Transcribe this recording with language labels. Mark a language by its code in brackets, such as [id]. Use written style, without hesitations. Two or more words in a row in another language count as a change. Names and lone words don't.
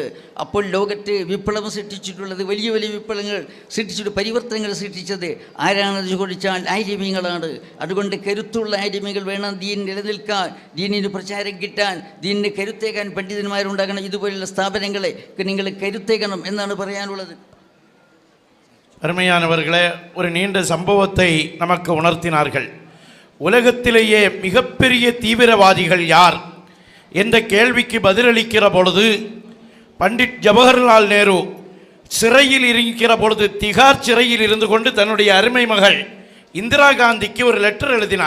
[ml] അപ്പോൾ ലോകത്ത് വിപ്ലവം സൃഷ്ടിച്ചിട്ടുള്ളത്, വലിയ വലിയ വിപ്ലവങ്ങൾ സൃഷ്ടിച്ചിട്ട് പരിവർത്തനങ്ങൾ സൃഷ്ടിച്ചത് ആരാണെന്ന് ചോദിച്ചാൽ ആര്യമീങ്ങളാണ്. അതുകൊണ്ട് കരുത്തുള്ള ആര്യമീങ്ങൾ വേണം ദീൻ നിലനിൽക്കാൻ, ദീനിന് പ്രചാരം കിട്ടാൻ, ദീനിന് കരുത്തേക്കാൻ പണ്ഡിതന്മാരുണ്ടാകണം. ഇതുപോലുള്ള സ്ഥാപനങ്ങളെ നിങ്ങൾ കരുത്തേക്കണം എന്നാണ് പറയാനുള്ളത്. [ta] அருமையானவர்களே, ஒரு நீண்ட சம்பவத்தை நமக்கு உணர்த்தினார்கள். உலகத்திலேயே மிகப்பெரிய தீவிரவாதிகள் யார் என்ற கேள்விக்கு பதிலளிக்கிற பொழுது பண்டிட் ஜவஹர்லால் நேரு சிறையில் இருக்கிற பொழுது, திகார் சிறையில் இருந்து கொண்டு தன்னுடைய அருமை மகள் இந்திரா காந்திக்கு ஒரு லெட்டர் எழுதினார்.